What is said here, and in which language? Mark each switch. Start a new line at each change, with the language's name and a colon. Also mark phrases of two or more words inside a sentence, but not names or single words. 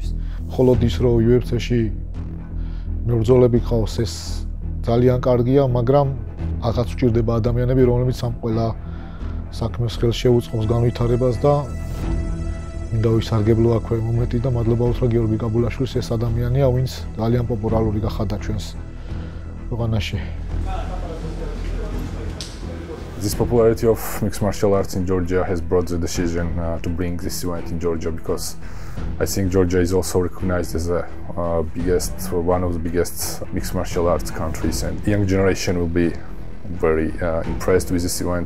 Georgian: Მხოლოდ ის რომ UFC-ში მებრძოლები ყავს ეს ძალიან კარგია, მაგრამ აღარ სჭირდება ადამიანები, რომლებიც ამ ყველა საქმეს ხელს შეუწყობს განვითარებას და მინდა ვისარგებლო აქვე მომენტი და მადლობა უთხრა გიორგი კაბულაშვილს, ეს ადამიანია, ვინც ძალიან პოპულარული გახადა ჩვენს ქვეყანაში.
English: This popularity of mixed martial arts in Georgia has brought the decision to bring this event in Georgia because I think Georgia is also recognized as one of the biggest mixed martial arts countries, and the young generation will be very impressed with this event.